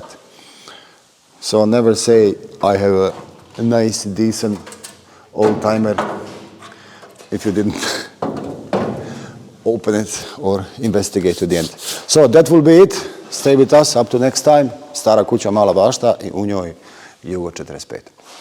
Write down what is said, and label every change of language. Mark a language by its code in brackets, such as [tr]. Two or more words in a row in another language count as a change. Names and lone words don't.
[en] So never say, I have a nice, decent old-timer, if you didn't open it or investigate to the end. So that will be it. Stay with us up to next time. [sr] Stara kuća, mala bašta i u njoj Jugo 45.